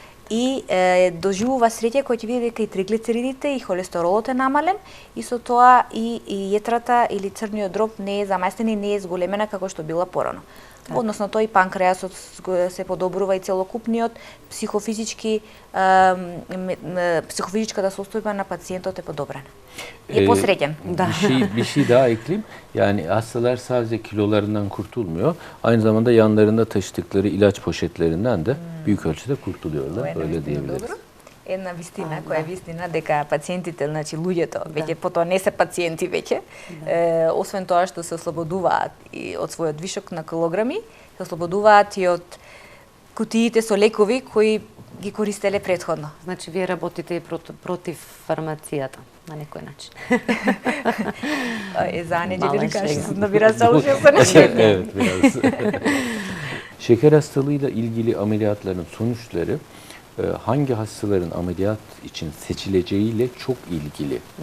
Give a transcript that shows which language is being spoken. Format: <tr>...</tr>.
<mk>и доживува среќа кој ќе види дека и триглицеридите и холестеролот е намален и со тоа и јетрата или црниот дроб не е заместен и не е зголемена како што била порано. Односно тој и панкреасот се подобрува и целокупниот psihofizičkата состојба на пациентот е подобрена. Е посреќен.</mk> <tr>Bir şey daha ekleyeyim. Yani hastalar sadece kilolarından kurtulmuyor. Aynı zamanda yanlarında taşıdıkları ilaç poşetlerinden de büyük ölçüde kurtuluyorlar. Öyle diyebiliriz.</tr> <mk>Една вистина, која е вистина дека пациентите, значи луѓето, веќе потоа не се пациенти веќе, освен тоа што се ослободуваат и од својот вишок на килограми, се ослободуваат и од кутиите со лекови кои ги користеле претходно. Значи вие работите и против фармацијата на некој начин.</mk> <tr>За Неđeli karşısında biraz çalışıyorsunuz. Evet, biraz. Şeker hastalığıyla ilgili ameliyatların sonuçları hangi hastaların ameliyat için seçileceğiyle çok ilgili.</tr>